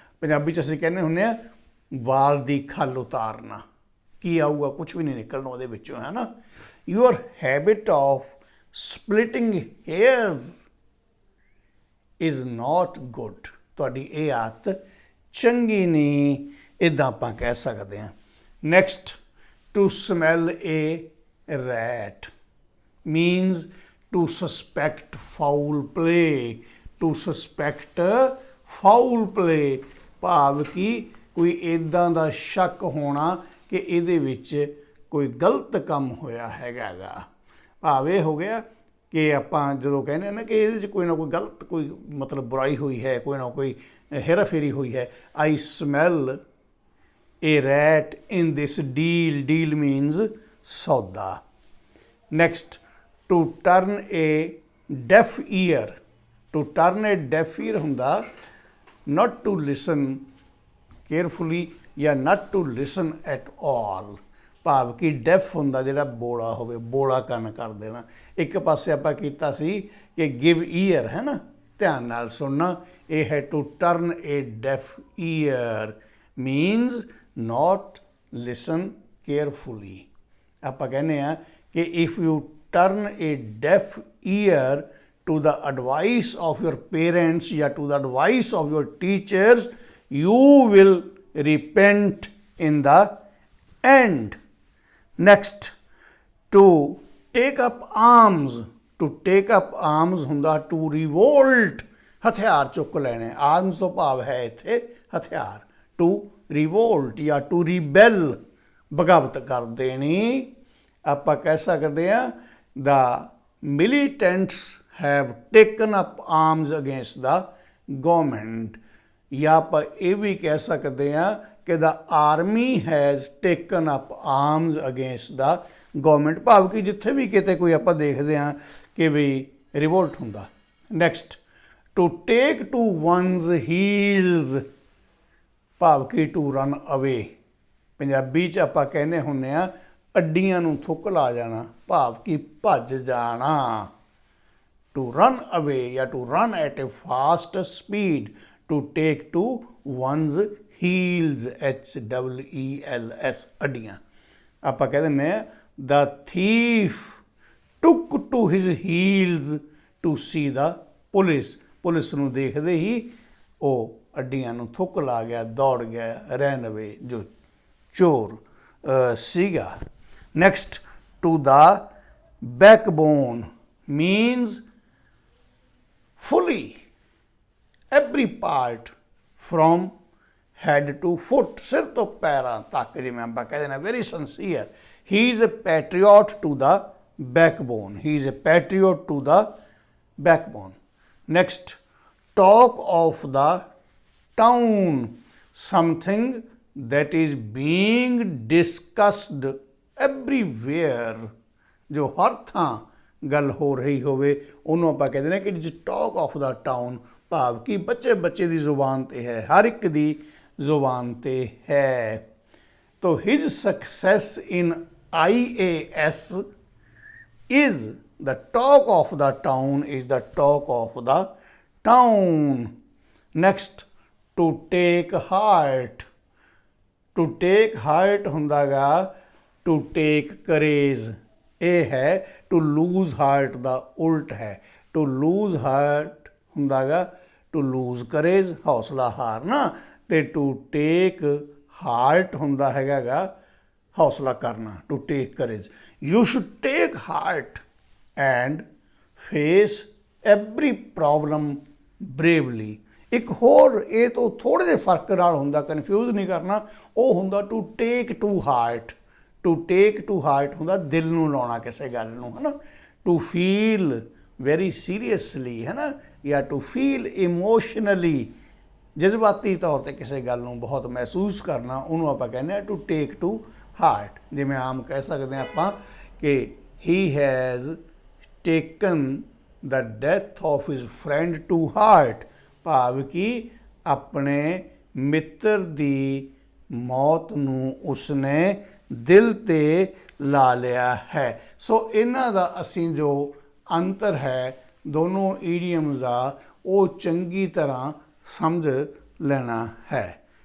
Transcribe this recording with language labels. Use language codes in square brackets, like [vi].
[pa] ਪੰਜਾਬੀ 'ਚ ਅਸੀਂ ਕਹਿੰਦੇ ਹੁੰਦੇ ਹਾਂ ਵਾਲ ਦੀ ਖੱਲ ਉਤਾਰਨਾ। ਕੀ ਆਊਗਾ? ਕੁਛ ਵੀ ਨਹੀਂ ਨਿਕਲਣਾ ਉਹਦੇ ਵਿੱਚੋਂ, ਹੈ ਨਾ। [en] Your habit of splitting hairs is not good. [pa] ਤੁਹਾਡੀ ਇਹ ਆਦਤ ਚੰਗੀ ਨਹੀਂ, ਇੱਦਾਂ ਆਪਾਂ ਕਹਿ ਸਕਦੇ ਹਾਂ। [en] next, to smell a rat means to suspect foul play, to suspect foul play, [pa] ਭਾਵ ਕਿ ਕੋਈ ਇੱਦਾਂ ਦਾ ਸ਼ੱਕ ਹੋਣਾ ਕਿ ਇਹਦੇ ਵਿੱਚ ਕੋਈ ਗਲਤ ਕੰਮ ਹੋਇਆ ਹੈਗਾ ਗਾ। ਭਾਵ ਇਹ ਹੋ ਗਿਆ ਕਿ ਆਪਾਂ ਜਦੋਂ ਕਹਿੰਦੇ ਨਾ ਕਿ ਇਹਦੇ 'ਚ ਕੋਈ ਨਾ ਕੋਈ ਗਲਤ ਕੋਈ ਮਤਲਬ ਬੁਰਾਈ ਹੋਈ ਹੈ, ਕੋਈ ਨਾ ਕੋਈ ਹੇਰਾਫੇਰੀ ਹੋਈ ਹੈ। [en] I smell a rat in this deal, deal means ਸੌਦਾ। Next, to turn a deaf ear. To turn a deaf ear ਹੁੰਦਾ not to listen carefully ਜਾਂ not to listen at all। [pa] ਭਾਵ ਕਿ ਡੈਫ ਹੁੰਦਾ ਜਿਹੜਾ ਬੋਲਾ ਹੋਵੇ, ਬੋਲਾ ਕੰਨ ਕਰ ਦੇਣਾ। ਇੱਕ ਪਾਸੇ ਆਪਾਂ ਕੀਤਾ ਸੀ ਕਿ [en] give ear, [pa] ਹੈ ਨਾ, ਧਿਆਨ ਨਾਲ ਸੁਣਨਾ। ਇਹ ਹੈ [en] To turn a deaf ear means not listen carefully। [pa] ਆਪਾਂ ਕਹਿੰਦੇ ਆ ਕਿ [en] If you turn a deaf ear to the advice of your parents or to the advice of your teachers, you will repent in the end। Next, to take up arms। to take up arms ਹੁੰਦਾ to revolt, [pa] ਹਥਿਆਰ ਚੁੱਕ ਲੈਣੇ। arms ਤੋਂ ਭਾਵ ਹੈ ਇੱਥੇ ਹਥਿਆਰ। [en] to revolt [pa] ਜਾਂ [en] to rebel, [pa] ਬਗਾਵਤ ਕਰ ਦੇਣੀ। ਆਪਾਂ ਕਹਿ ਸਕਦੇ ਹਾਂ [en] the militants have taken up arms against the government। [pa] ਜਾਂ ਆਪਾਂ ਇਹ ਵੀ ਕਹਿ ਸਕਦੇ ਹਾਂ ਕਿ [en] the army has taken up arms against the government। [pa] ਭਾਵ ਕਿ ਜਿੱਥੇ ਵੀ ਕਿਤੇ ਕੋਈ ਆਪਾਂ ਦੇਖਦੇ ਹਾਂ ਕਿ ਵੀ ਰਿਵੋਲਟ ਹੁੰਦਾ। [en] next, to take to one's heels, [pa] ਭਾਵ ਕਿ [en] to run away। [pa] ਪੰਜਾਬੀ 'ਚ ਆਪਾਂ ਕਹਿੰਦੇ ਹੁੰਦੇ ਹਾਂ ਅੱਡੀਆਂ ਨੂੰ ਥੁੱਕ ਲਾ ਜਾਣਾ, ਭਾਵ ਕਿ ਭੱਜ ਜਾਣਾ। [en] to run away ਜਾਂ to run at a fast speed, to take to one's heels, HEELS, ਅੱਡੀਆਂ। [pa] ਆਪਾਂ ਕਹਿ ਦਿੰਦੇ ਹਾਂ [en] the thief took to his heels to see the police। [pa] Police ਨੂੰ ਦੇਖਦੇ ਹੀ ਉਹ ਅੱਡੀਆਂ ਨੂੰ ਥੁੱਕ ਲਾ ਗਿਆ, ਦੌੜ ਗਿਆ, [en] ran away, [pa] ਜੋ ਚੋਰ ਸੀਗਾ। [en] next, to the backbone means fully every part from head to foot, [pa] ਸਿਰ ਤੋਂ ਪੈਰਾਂ ਤੱਕ, ਜਿਵੇਂ ਆਪਾਂ ਕਹਿੰਦੇ ਨੇ [en] very sincere। he is a patriot to the backbone। he is a patriot to the backbone। next, talk of the town, something that is being discussed everywhere, [pa] ਜੋ ਹਰ ਥਾਂ ਗੱਲ ਹੋ ਰਹੀ ਹੋਵੇ ਉਹਨੂੰ ਆਪਾਂ ਕਹਿੰਦੇ ਨੇ ਕਿ [en] It is talk of the town. [pa] ਭਾਵ ਕਿ ਬੱਚੇ ਦੀ ਜ਼ੁਬਾਨ 'ਤੇ ਹੈ, ਹਰ ਇੱਕ ਦੀ ਜ਼ੁਬਾਨ 'ਤੇ ਹੈ। [en] ਤੋ his success in IAS is the talk of the town, is the talk of the town। next, to take heart। to take heart [pa] ਹੁੰਦਾ ਗਾ [en] to take courage। [pa] ਇਹ ਹੈ [en] to lose heart [pa] ਦਾ ਉਲਟ ਹੈ। [en] to lose heart [pa] ਹੁੰਦਾ ਗਾ [en] to lose courage, [pa] ਹੌਸਲਾ ਹਾਰਨਾ। ਤੇ [en] to take heart [pa] ਹੁੰਦਾ ਹੈਗਾ ਗਾ ਹੌਸਲਾ ਕਰਨਾ, [en] to take courage। you should take heart and face every problem bravely। [pa] ਇੱਕ ਹੋਰ ਇਹ ਤੋਂ ਥੋੜ੍ਹੇ ਜਿਹੇ ਫਰਕ ਨਾਲ ਹੁੰਦਾ, ਕਨਫਿਊਜ਼ ਨਹੀਂ ਕਰਨਾ। ਉਹ ਹੁੰਦਾ [en] to take to heart। [pa] to take to heart ਹੁੰਦਾ ਦਿਲ ਨੂੰ ਲਾਉਣਾ ਕਿਸੇ ਗੱਲ ਨੂੰ, ਹੈ ਨਾ। [en] to feel very seriously, [pa] ਹੈ ਨਾ, ਜਾਂ [en] to feel emotionally, [pa] ਜਜ਼ਬਾਤੀ ਤੌਰ 'ਤੇ ਕਿਸੇ ਗੱਲ ਨੂੰ ਬਹੁਤ ਮਹਿਸੂਸ ਕਰਨਾ, ਉਹਨੂੰ ਆਪਾਂ ਕਹਿੰਦੇ ਹਾਂ [en] to take to heart। [pa] ਜਿਵੇਂ ਆਮ ਕਹਿ ਸਕਦੇ ਹਾਂ ਆਪਾਂ ਕਿ [en] he has taken the death of his friend to heart। [pa] ਭਾਵ ਕਿ ਆਪਣੇ ਮਿੱਤਰ ਦੀ ਮੌਤ ਨੂੰ ਉਸਨੇ ਦਿਲ 'ਤੇ ਲਾ ਲਿਆ ਹੈ। ਸੋ ਇਹਨਾਂ ਦਾ ਅਸੀਂ ਜੋ ਅੰਤਰ ਹੈ ਦੋਨੋਂ ਈਡੀਅਮਸ ਦਾ, ਉਹ ਚੰਗੀ ਤਰ੍ਹਾਂ ਸਮਝ ਲੈਣਾ ਹੈ।